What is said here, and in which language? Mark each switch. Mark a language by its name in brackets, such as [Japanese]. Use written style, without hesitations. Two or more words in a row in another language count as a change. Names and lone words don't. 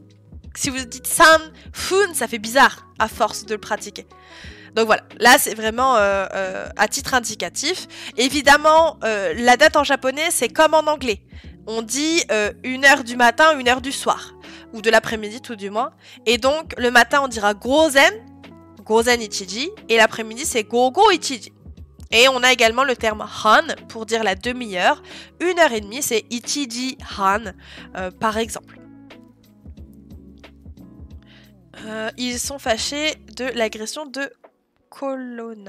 [French] Si vous dites [Japanese] さん、ふん, [French] ça fait bizarre à force de le pratiquer. Donc voilà, là c'est vraiment à titre indicatif. Évidemment, la date en japonais, c'est comme en anglais. On dit 1h du matin, 1h du soir. Ou de l'après-midi tout du moins. Et donc, le matin, on dira [Japanese] 午前、午前一時. [French] Et l'après-midi, c'est [Japanese] 午後一時. [French] Et on a également le terme han pour dire la demi-heure. 1h30, c'est [Japanese] 一時半, [French] par exemple. Ils sont fâchés de l'agression de Colonna.